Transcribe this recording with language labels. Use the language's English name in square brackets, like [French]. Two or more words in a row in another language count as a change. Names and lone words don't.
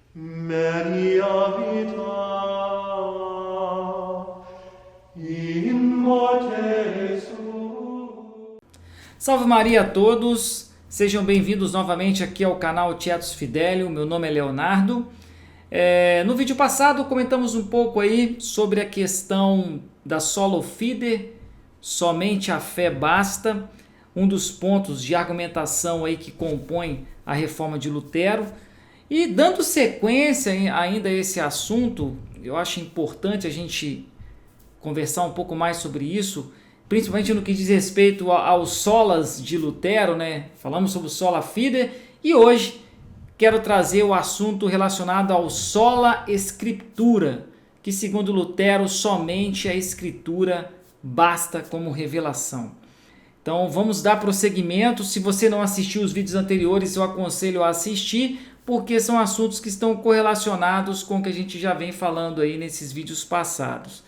[Latin] Maria vita in morte suo. [Portuguese] Salve Maria a todos, sejam bem-vindos novamente aqui ao canal Tietos Fidelio. Meu nome é Leonardo. No vídeo passado comentamos um pouco aí sobre a questão da [Latin] solo fide, [Portuguese] somente a fé basta, um dos pontos de argumentação aí que compõe a reforma de Lutero. E dando sequência ainda a esse assunto, eu acho importante a gente conversar um pouco mais sobre isso, principalmente no que diz respeito aos solas de Lutero, né? Falamos sobre o [Latin] sola fide [Portuguese] e hoje quero trazer o assunto relacionado ao [Latin] sola scriptura, [Portuguese] que segundo Lutero somente a escritura basta como revelação. Então vamos dar prosseguimento. Se você não assistiu os vídeos anteriores, eu aconselho a assistir, porque são assuntos que estão correlacionados com o que a gente já vem falando aí nesses vídeos passados.